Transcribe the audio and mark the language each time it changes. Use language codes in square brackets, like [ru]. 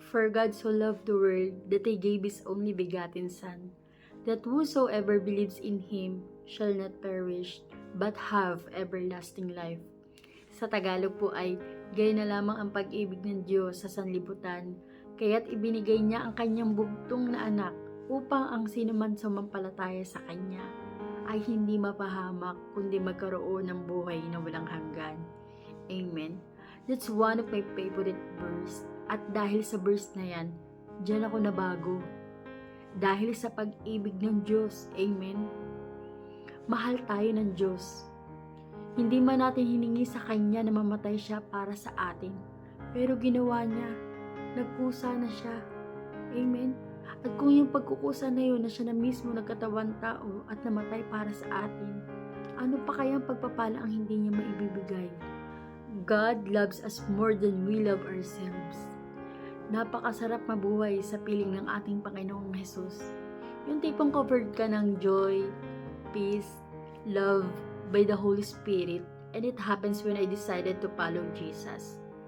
[en] For God so loved the world that He gave His only begotten Son, that whosoever believes in Him shall not perish, but have everlasting life. [tl] Sa Tagalog po ay, gaya na lamang ang pag-ibig ng Diyos sa sanlibutan, kaya't ibinigay niya ang kanyang bugtong na anak upang ang sinuman sumampalataya sa Kanya ay hindi mapahamak kundi magkaroon ng buhay na walang hanggan. Amen. [en] That's one of my favorite verse. [tl] At dahil sa verse na yan, diyan ako nabago. Dahil sa pag-ibig ng Diyos. Amen. Mahal tayo ng Diyos. Hindi man natin hiningi sa Kanya na mamatay siya para sa atin. Pero ginawa niya. Nagkusa na siya. Amen. At kung yung pagkukusa na yun na siya na mismo nagkatawan tao at namatay para sa atin, ano pa kayang pagpapala ang hindi niya maibibigay? [en] God loves us more than we love ourselves. [tl] Napakasarap mabuhay sa piling ng ating Panginoong Jesus. Yung tipong [en] covered [tl] ka ng [en] joy, peace, love by the Holy Spirit, and it happens when I decided to follow Jesus.